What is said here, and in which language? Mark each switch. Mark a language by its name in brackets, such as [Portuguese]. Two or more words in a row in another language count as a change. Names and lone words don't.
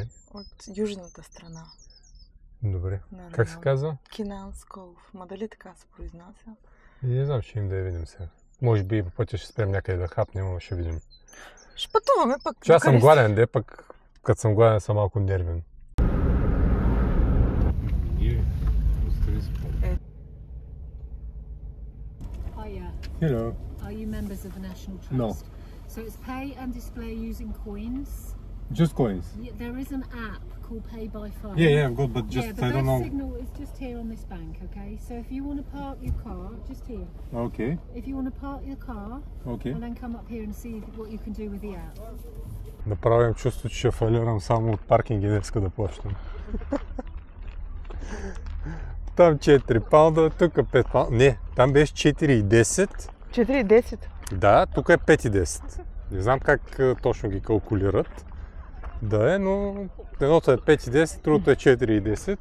[Bulgarian] От южната страна. Добре. Как се казва? Кинансков. Ма дали така се произнася? Не знам, ще им да я видим сега. Може би по пътя ще спрем някъде да хапнем, но ще видим. Ще пътуваме пък. Че аз съм гладен, пък като съм гладен съм малко нервен. [English] Hello. Are you members of the National Trust? No. So it's pay and display using coins. Just coins? There is an app called Pay by Phone. Yeah, I've got, but just the I don't know. best signal is just here on this bank, okay? So if you want to park your car, just here. Okay. If you want to park your car, Okay. and then come up here and see what you can do with the app. [Bulgarian] Да правим чувство, че ще фалирам само от паркинги, не иска да плащам. Там 4 паунда, тук 5 паунда. Не, там беше 4,10. 4,10? Да, тук е 5,10. Не знам как точно ги калкулират. Да е, но едното е 5,10, другото е 4,10.